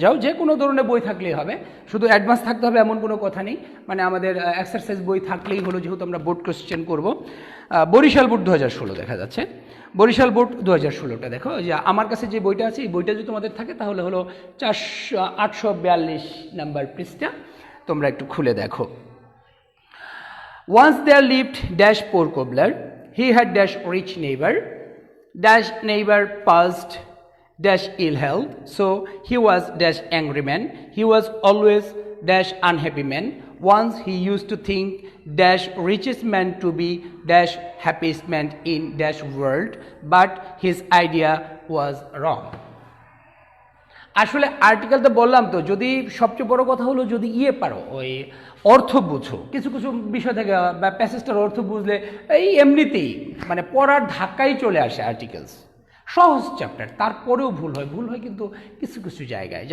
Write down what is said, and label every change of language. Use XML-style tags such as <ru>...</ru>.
<bn>যাও যে কোনো ধরনের বই থাকলেই হবে, শুধু অ্যাডভান্স থাকতে হবে এমন কোনো কথা নেই, মানে আমাদের এক্সারসাইজ বই থাকলেই হলো, যেহেতু আমরা বোর্ড কোশ্চেন করব। বরিশাল বোর্ড 2016 দেখা যাচ্ছে, বরিশাল বোর্ড 2016টা দেখো। যে আমার কাছে যে বইটা আছে এই বইটা যদি তোমাদের থাকে তাহলে হলো 842 নাম্বার পৃষ্ঠা, তোমরা একটু খুলে দেখো।</bn> <en>Once there lived dash poor cobbler, he had dash rich neighbor, dash neighbor passed dash ill health, so he was dash angry man, he was always dash unhappy man. Once he used to think dash richest man to be dash happiest man in dash world, but his idea was wrong.</en> <bn>আসলে article তো বললাম, তো যদি সবচেয়ে বড় কথা হলো যদি পারো ওই অর্থ বুঝো, কিছু কিছু বিষয় থেকে বা প্যাসেজটার অর্থ বুঝলে এই এমনিতেই মানে পড়ার ধাক্কাই চলে আসে। আর্টিকেলস সহজ চ্যাপ্টার, তারপরেও ভুল হয় কিন্তু কিছু কিছু জায়গায়।</bn>